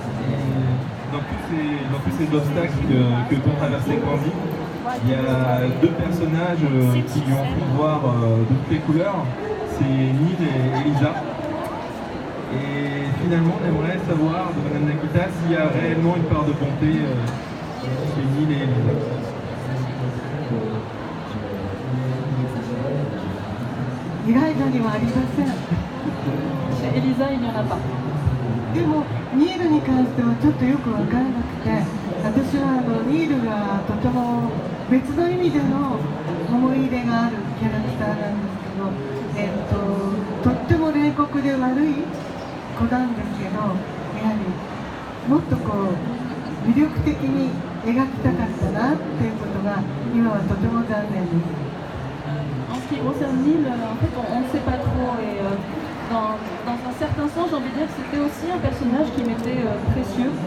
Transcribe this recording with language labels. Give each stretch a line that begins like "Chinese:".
French: Et dans tous ces obstacles que t'ont traversé Candy, il y a deux personnages qui lui ont fait voir de toutes les couleurs, c'est Neil et Elisa. Et finalement, on aimerait savoir de Madame Nagita s'il y a réellement une part de bonté chez Neil et Elisa.
Japanese: イライザにはありません。
French: Chez Elisa, il n'y en a pas.
Japanese: でもニールに関してはちょっとよく分からなくて、私はニールがとても別の意味での思い入れがあるキャラクターなんですけど、とっても冷酷で悪い子なんですけど、やはりもっとこう魅力的に描きたかったなっていうことが今はとても残念です。
French: En ce qui concerne Neil, en fait, on ne sait pas trop. Et dans un certain sens, j'ai envie de dire que c'était aussi un personnage qui m'était précieux.